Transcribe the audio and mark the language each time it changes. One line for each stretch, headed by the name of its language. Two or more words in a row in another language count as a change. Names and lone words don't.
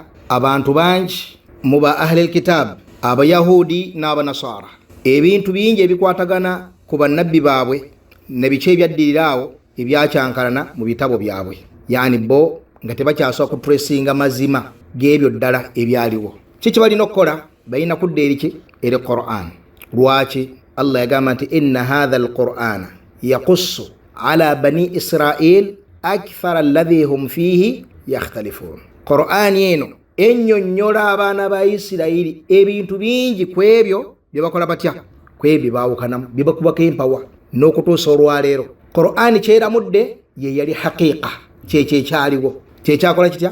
Ganda: Abantu bangi mu ba
Arabic: أهل الكتاب,
Ganda: Abayahudi n'Abanasara, ebintu bingi ebikwatagana ku bannabbi baabwe ne biki ebyaddiriraawo ebyakyankalana mu bitabo byabwe, yani bo nga tebakyasobola kutulesinga mazima g'ebyo ddala ebyaliwo. Kiki balina okukola? Balina kudda eriki? Eri Qur'an. Lwaki? Allah yagamba nti
Arabic: إن هذا القرآن يقص على بني إسرائيل أكثر الذي هم فيه يختلفون.
Ganda: Qur'an eno ennyonnyola abaana ba Isirayiri ebintu bingi ku ebyo bye bakola batya? Ku ebyo baawukanamu, bye bakubako empawa n'okutuusa olwaleero. Qur'an kyeramudde ye yali haqiiqa, kyekyo ekyaliwo, kyekyakola kitya?